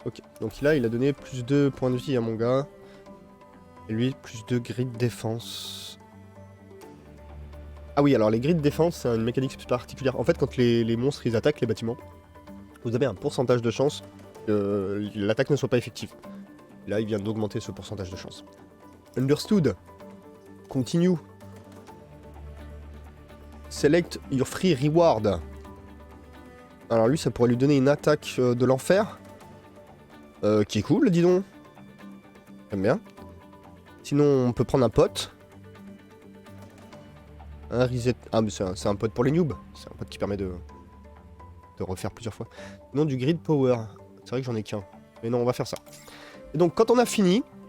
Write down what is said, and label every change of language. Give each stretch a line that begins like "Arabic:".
French: Ok, donc là il a donné plus 2 points de vie à mon gars. Et lui, plus 2 grid défense. Ah oui, alors les grid défense, c'est une mécanique particulière. En fait, quand les monstres ils attaquent les bâtiments, vous avez un pourcentage de chance que l'attaque ne soit pas effective. Là, il vient d'augmenter ce pourcentage de chance.
English: Understood. Continue. Select your free reward.
French: Alors lui, ça pourrait lui donner une attaque de l'enfer. Qui est cool, dis donc. J'aime bien. Sinon, on peut prendre un pote. Un reset. Ah, mais c'est un pote pour les noobs. C'est un pote qui permet de refaire plusieurs fois. Sinon, du grid power. C'est vrai que j'en ai qu'un. Mais non, on va faire ça. Et donc, quand on a fini...